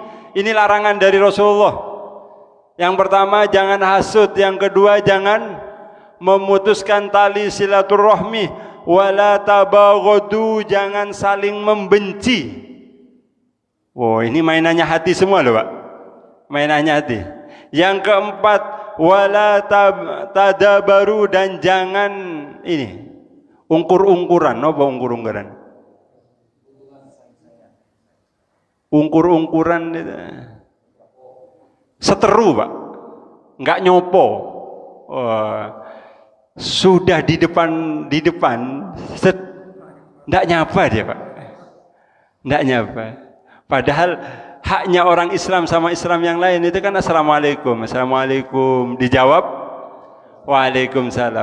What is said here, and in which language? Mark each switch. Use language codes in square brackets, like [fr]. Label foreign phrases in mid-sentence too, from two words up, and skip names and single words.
[id] Ini larangan dari Rasulullah. Yang pertama jangan hasud, yang kedua jangan memutuskan tali silaturahmi, [ar] wala tabaghadu, [id] jangan saling membenci. Oh, ini mainannya hati semua loh, Pak. Mainannya hati. Yang keempat, [ar] wala tadabaru, [id] dan jangan ini ungkur-ungkuran. Apa ungkur-ungkuran? Ungkur-ungkuran itu seteru, Pak. Enggak nyopo. Sudah di depan enggak nyapa dia, Pak. Enggak nyapa. Padahal haknya orang Islam sama Islam yang lain itu kan [ar] assalamualaikum, assalamualaikum, [id] dijawab waalaikumsalam.